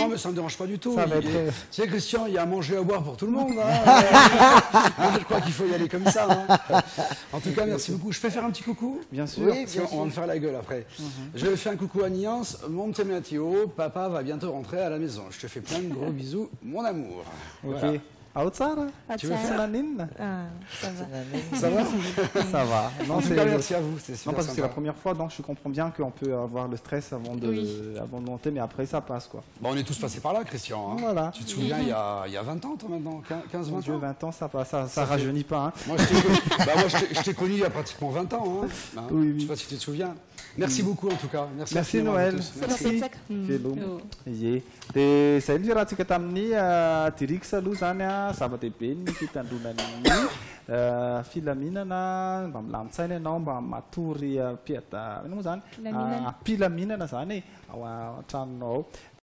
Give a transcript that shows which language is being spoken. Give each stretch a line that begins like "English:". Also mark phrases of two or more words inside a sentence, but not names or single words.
French: Non, mais ça ne me dérange pas du tout. Tu sais, Christian, il y a à manger et à boire pour tout le monde. Je crois qu'il faut y aller comme ça. En tout cas, merci beaucoup. Je peux faire un petit coucou? Bien sûr. Oui, on va me faire la gueule après. Je vais faire un coucou à Niance. Mon petit Mathéo, papa va bientôt rentrer à la maison. Je te fais plein de gros bisous, mon amour. Ok. Voilà.
Malagasy: Ao tsara.
French: Tu veux faire ça va. Ça va. Ça va. Non, en tout cas, merci à vous. Non, parce que c'est la première fois, donc je comprends bien qu'on peut avoir le stress avant de monter, mais après ça passe quoi. Bon, on est tous passés par là, Christian. Hein. Voilà. Tu te souviens, il y a 20 ans, toi maintenant, 15-20 ans. 20 ans, ça rajeunit pas. Hein. Moi, je t'ai connu il y a pratiquement 20 ans. Hein. Oui. Je sais pas si tu te souviens. Merci beaucoup en tout cas. Merci Noël. Merci.
Malagasy: Dia saya ny raha-tsika tamin'ny Dirix aloha zany zava-dehibe ny fitandronan'ny filaminana mba milamin-tsaina ianao mba matory ino moa zany mpilaminana zany ao an-tranonao.